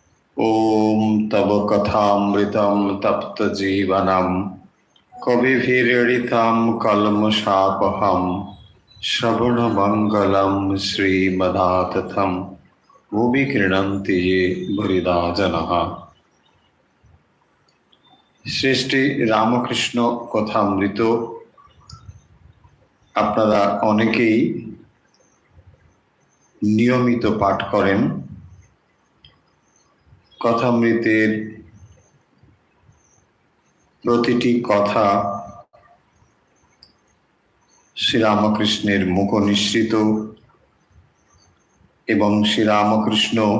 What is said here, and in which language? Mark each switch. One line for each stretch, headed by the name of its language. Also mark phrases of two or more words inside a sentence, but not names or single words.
Sanskrit: ओम तव कथामृतम तप्त जीवनम कविभिरीडितम कल्मषापहम श्रवण मंगलम श्रीमदातथम भुवि क्रीडन्ति ये भुरिदा जनः।
Bangla: সৃষ্টি রামকৃষ্ণ কথামৃত আপনারা অনেকেই নিয়মিত পাঠ করেন। কথামৃতের প্রতিটি কথা শ্রীরামকৃষ্ণের মুখ নিঃসৃত এবং শ্রীরামকৃষ্ণ